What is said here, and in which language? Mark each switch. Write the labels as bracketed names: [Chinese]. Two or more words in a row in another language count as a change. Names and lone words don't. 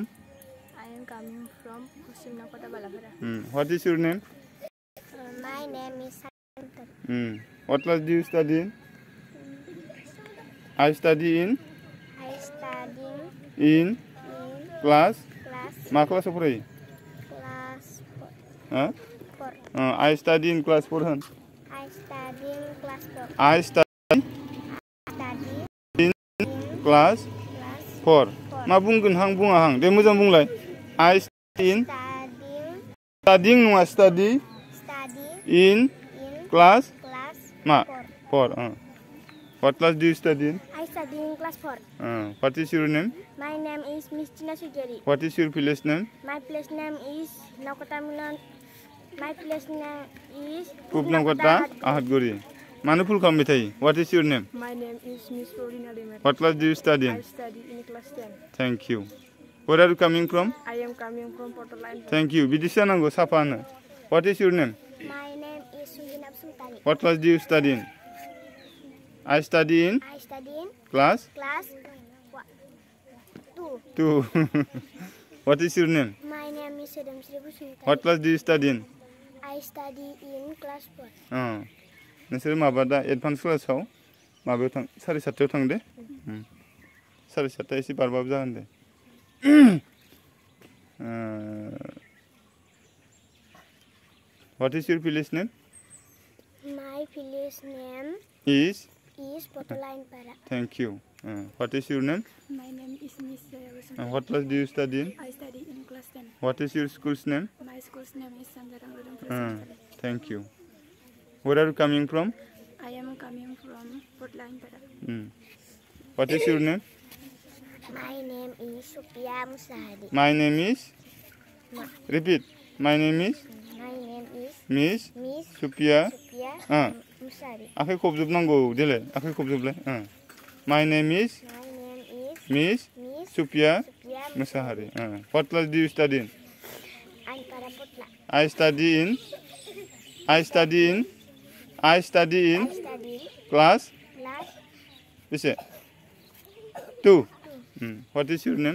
[English] I am coming from Pusim Nokota Balawari. What is your name? My name is Santan. What class do you study in? I study in in class class [Bodo] मा क्लासाव फरायो [English] class [Bodo] हो [English] 4. I study in class 4 होन I study in class 4. I study Study in in class class 4 4. [Bodo] मा बुंगोन हां बुङा हां दे मोजां बुंलाय [English] I study in Studying [Bodo] नङा study [English] study in in class class [Bodo] मा [English] 4. 4 What class do you study in? I study in class 4. What is your name? My name is Miss Tina Sugeri. What is your village name? My place name is Naukota Milan. My place name is Pupnangkota Ahadguri. [Bodo] Mana full खालामबाय थायो? [English] What is your name? My name is Miss Florina Demet. What class do you study I in? study in class 10. Thank you. Where are you coming from? I am coming from Portoline. Thank you. [Bodo] बिदि जानांगौ साफानो. [English] What is your name? My name is Sunginab Sultani. What class do you study in? I study in I study in class class 2. 2. What is your name? My name is Sedam Sri Busutani. What class do you study in? I study in class 4. [Bodo] नोंसोर माबा दा एडभान्स क्लासाव माबायाव थां 7:30 थां दे 7:30 एसे बारबाबो जागोन दे [English] What is your village name? My village name Is Portoline Para. Thank you. What is your name? My name is Miss Rosemary. What class do you study in? I study in class 10. What is your school's name? My school's name is Sanjarang Rodam Presbyterian. Thank you. Where are you coming from? I am coming from Portland Para. What is your name? My name is Supia Musahadi. My name is Repeat. My name is My name is Miss Miss Supia Supia Musahadi. [Bodo] आखाइ खबजोबनांगौ देलाय आखाइ खबजोबलाय [English] My name is My name is Miss Miss Supia Supia Musahari. What class do you study in? Ankara Potla. I study in I study in class class बेसे 2. What is your name?